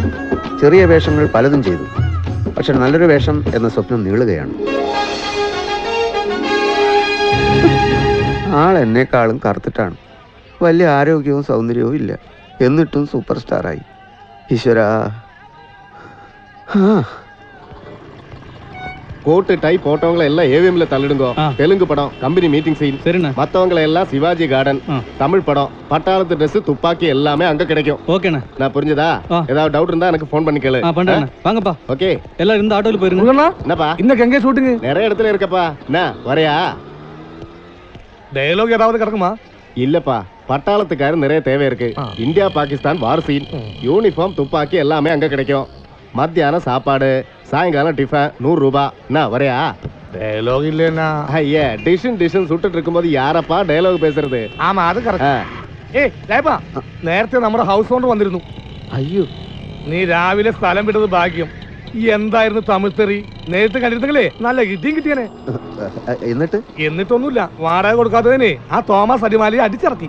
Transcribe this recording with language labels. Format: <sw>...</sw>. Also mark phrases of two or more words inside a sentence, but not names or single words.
<ml>ചെറിയ വേഷങ്ങൾ പലതും ചെയ്തു, പക്ഷെ നല്ലൊരു വേഷം എന്ന സ്വപ്നം നീളുകയാണ്. ആൾ എന്നെക്കാളും കറുത്തിട്ടാണ്. വലിയ ആരോഗ്യവും സൗന്ദര്യവും ഇല്ല, എന്നിട്ടും സൂപ്പർ സ്റ്റാറായി. ഈശ്വരാ.</ml> <ta>கோட்டு டை போட்டவங்களை எல்லாம் ஏவிஎம்ல தள்ளிடுங்க. தெலுங்கு படம்</ta> <en>company meeting scene,</en> <ta>மத்தவங்களை எல்லாம் சிவாஜி கார்டன். தமிழ் படம் பட்டாளத்து ட்ரெஸ் துப்பாக்கி எல்லாமே அங்க கிடைக்கும். ஓகேண்ணா. நான் புரிஞ்சதா? ஏதாவது டவுட் இருந்தா எனக்கு ஃபோன் பண்ணி கேளு. வாங்கப்பா. ஓகே, எல்லாரும் இந்த ஆட்டோல போயிருங்க. என்னப்பா இன்னைக்கு எங்க ஷூட்டிங்? நிறைய இடத்துல இருக்கப்பா. என்ன வரையா? டயலாக் ஏதாவது கிடக்குமா? இல்லப்பா, பட்டாளத்துக்காரர் நிறைய தேவை இருக்கு. இந்தியா பாகிஸ்தான்</ta> <en>war scene,</en> <ta>யூனிஃபார்ம் துப்பாக்கி எல்லாமே அங்க கிடைக்கும். மத்தியானம் சாப்பாடு, சாயங்காலம் டிஃபன், 100 ரூபாய். என்ன வரையா? டயலாக் இல்லைன்னா ஐயா, டிஷன் சுட்டுட்டு இருக்கும்போது யாரப்பா டயலாக் பேசுறது?</ta> <ml>ആമാ അത് കറക്റ്റ്. ഏയ് ലേപ്പാ, നേരത്തെ നമ്മുടെ ഹൗസ് ഓണർ വന്നിരുന്നു. അയ്യോ, നീ രാവിലെ സ്ഥലം വിട്ടത് ഭാഗ്യം. എന്തായിരുന്നു തമിഴ് തെറി? നേരിട്ട് കണ്ടിരുന്നെങ്കിലേ നല്ല ഇടിയും കിട്ടിയനെ. എന്നിട്ടൊന്നുമില്ല, വാടക കൊടുക്കാത്തതിനെ ആ തോമസ് അടിമാലിയെ അടിച്ചിറക്കി.</ml>